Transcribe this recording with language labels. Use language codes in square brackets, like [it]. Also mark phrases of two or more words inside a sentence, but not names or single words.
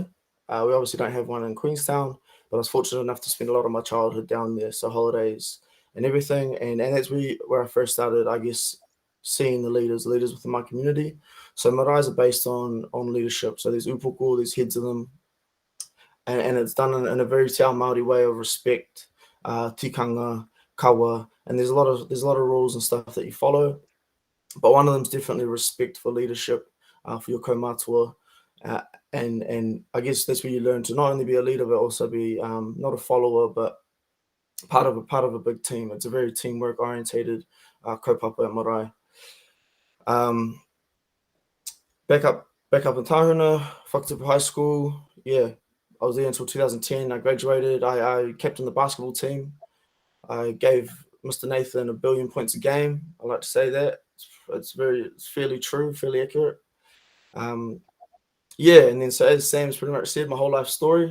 [en] We obviously don't have one in Queenstown, but I was fortunate enough to spend a lot of my childhood down there, so holidays and everything. And that's where I first started, I guess, seeing the leaders within my community. So maraes are based on leadership. So there's upuku, there's heads of them, and it's done in a very [mi] Te Ao Māori [en] way of respect, [mi] tikanga, kawa, [en] and there's a lot of rules and stuff that you follow. But one of them is definitely respect for leadership, for your kaumātua. And I guess that's where you learn to not only be a leader, but also be not a follower, but part of a big team. It's a very teamwork orientated [mi] kaupapa marae. [en] Back up in Tāhuna, Wakatipu High School. Yeah, I was there until 2010. I graduated. I captained the basketball team. I gave Mr. Nathan 1 billion points a game. I like to say that. It's fairly true, fairly accurate. Yeah, and then so as Sam's pretty much said, my whole life story.